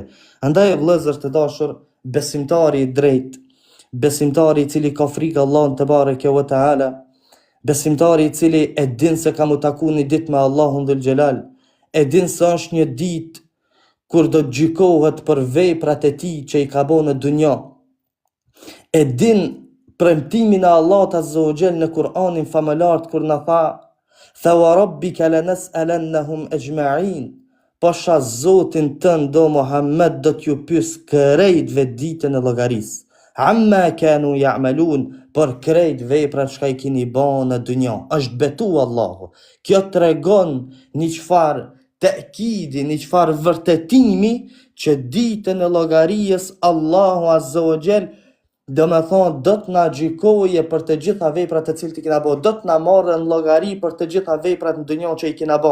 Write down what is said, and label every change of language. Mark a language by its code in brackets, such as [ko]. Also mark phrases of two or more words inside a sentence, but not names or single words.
[sq] Andaj vëllezër të dashur, besimtari i drejt, besimtari i cili ka frikë Allahun [ar] تبارك وتعالى, [sq] besimtari i cili e din se ka mu taku një ditë me Allahun [ar] ذو الجلال, [sq] e din se është një ditë kur do të gjykohet për veprat e tij që i ka bërë në dunjë. E din premtimin e Allahut [ar] عز وجل [sq] në Kur'anin famëlar kur na tha [ar] وربك لنسألنهم أجمعين. [sq] Pasha Zotin tënd do Muhammed do t'ju pyes krejtve ditën e llogarisë. [ar] عما كانوا يعملون, [sq] për krejt veprat që i keni bën në dunjë. Është betu Allahu. Kjo tregon një çfarë ta'kidi, një çfarë vërtetimi që ditën e llogarisë Allahu [ar] عز وجل [sq] do me thonë do të na gjykoje për të gjitha veprat e cilat i kena bë, do të na marrë në llogari për të gjitha veprat në dunjë që i kena bë.